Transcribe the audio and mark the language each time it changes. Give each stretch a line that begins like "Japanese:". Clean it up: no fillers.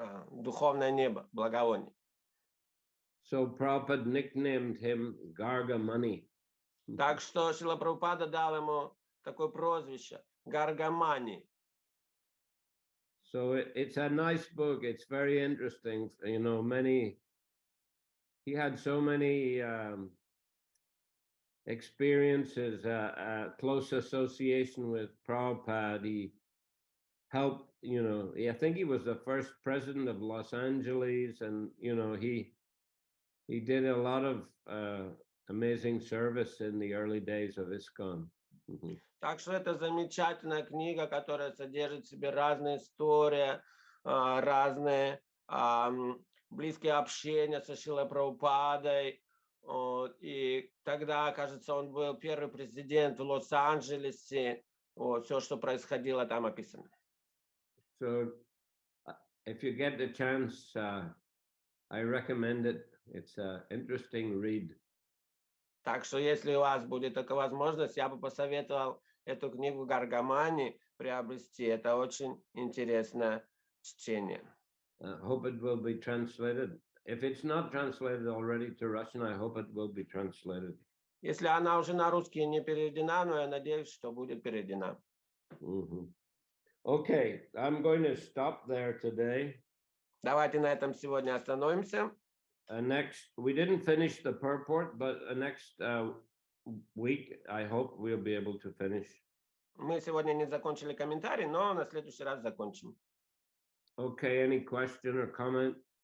Russian: Духовное небо, благовоний.
English: So Prabhupada nicknamed him Garga Muni.
Russian: Так что Шрила Прабхупада дал ему такое прозвище Гаргамани.
English: So it's a nice book. It's very interesting. You know, he had so many experiences, close association with Prabhupada. He helped, you know, I think he was the first president of Los Angeles, and you know, he did a lot of amazing service in the early days of ISKCON.
Russian: Так что это замечательная книга, которая содержит в себе разные истории, разные близкие общения со Шрилой Прабхупадой. И тогда, кажется, он был первый президент в Лос-Анджелесе. Все, что происходило, там описано.
English: So, if you get the chance, I recommend it. It's an interesting read.
Russian: Так что, если у вас будет такая возможность, я бы посоветовал эту книгу Гаргамани приобрести. Это очень интересное чтение.
English: Hope it will be translated. If it's not translated already to Russian, I hope it will be translated.
Russian: Если она уже на русский не переведена, но я надеюсь, что будет переведена.
English: Okay, I'm going to stop there today.
Russian: Давайте на этом сегодня остановимся.
English: Next, we didn't finish the purport, but next week, I hope we'll be able to finish.
Russian: Мы сегодня не закончили комментарий, но на следующий раз закончим.
English: Okay, any question or comment?